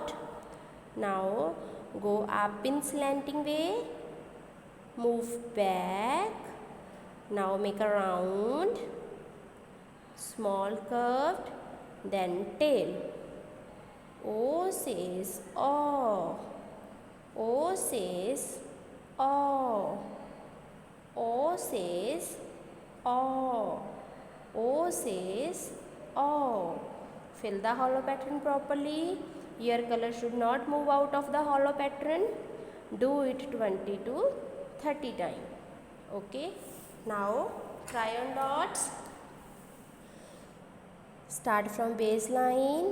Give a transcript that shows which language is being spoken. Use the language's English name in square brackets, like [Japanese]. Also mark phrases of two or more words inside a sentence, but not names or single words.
[English] Now go up in slanting way. Move back. Now make a round. Small curved. Then tail. O says O. O says O. O says O. O says O. Fill the hollow pattern properly. Your color should not move out of the hollow pattern. Do it 20 to 30 times. Okay. Now try on dots. Start from baseline.